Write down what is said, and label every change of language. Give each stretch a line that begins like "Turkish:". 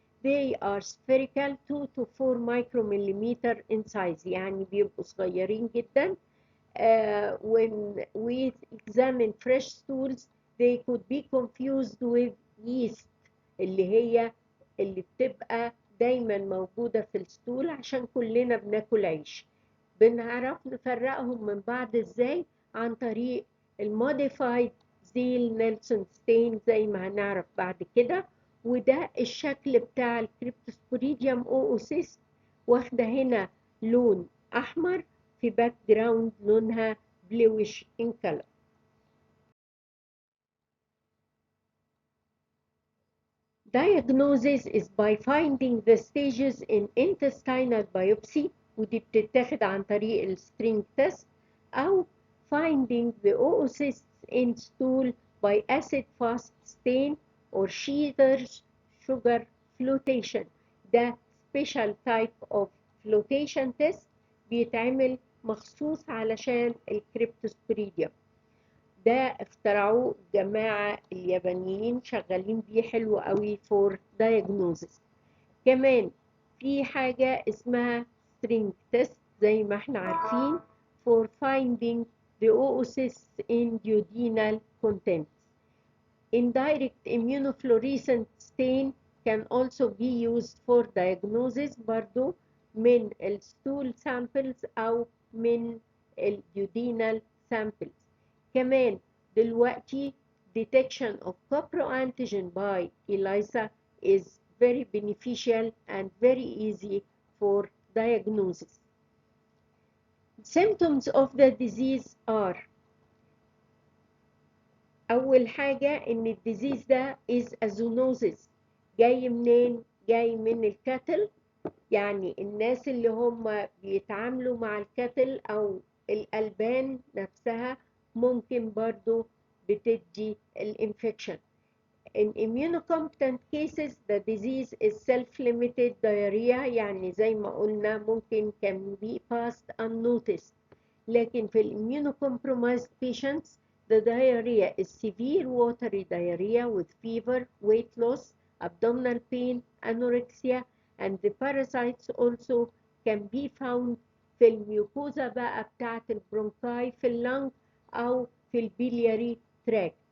English: They are spherical 2 to 4 micromillimeter in size،
Arabic: يعني بيبقوا صغيرين جدا.
English: When we examine fresh stools, they could be confused with yeast
Arabic: اللي بتبقى دايما موجودة في الستول عشان كلنا بناكل عيش. بنعرف نفرقهم من بعض ازاي؟ عن طريق الموديفايد زيل نيلسون ستين زي ما هنعرف بعد كده. وده الشكل بتاع الكريبتوسبوريديوم اوسيست، واخده هنا لون احمر في باك جراوند لونها بلويش ان كلر.
English: Diagnosis is by finding the stages in intestinal biopsy،
Arabic: ودي بتتاخد عن طريق السترينج تيست،
English: أو finding the oocysts in stool by acid fast stain or Shearer's sugar flotation.
Arabic: ده
English: special type of flotation test
Arabic: بيتعمل مخصوص علشان الكريبتوسبوريديوم. ده اخترعوه جماعة اليابانيين شغالين بيه حلو قوي
English: for diagnosis.
Arabic: كمان في حاجة اسمها string test زي ما احنا عارفين
English: for finding the oocysts in duodenal contents. Indirect immunofluorescent stain can also be used for diagnosis
Arabic: برضو من
English: الstool samples أو من الduodenal samples.
Arabic: كمان دلوقتي
English: detection of coproantigen by ELISA is very beneficial and very easy for diagnosis. Symptoms of the disease are
Arabic: أول حاجة إن الديزيز ده
English: is a zoonosis.
Arabic: جاي منين؟ جاي من الكاتل، يعني الناس اللي هم بيتعاملوا مع الكاتل أو الألبان نفسها ممكن برضو بتدي الانفكشن.
English: In immunocompetent cases the disease is self-limited diarrhea،
Arabic: يعني زي ما قلنا ممكن
English: can be passed unnoticed.
Arabic: لكن في
English: immunocompromised patients the diarrhea is severe watery diarrhea with fever, weight loss, abdominal pain, anorexia, and the parasites also can be found
Arabic: في الميوكوزا بقى بتاعة البرونكاي في اللنج أو في البيلياري
English: tract.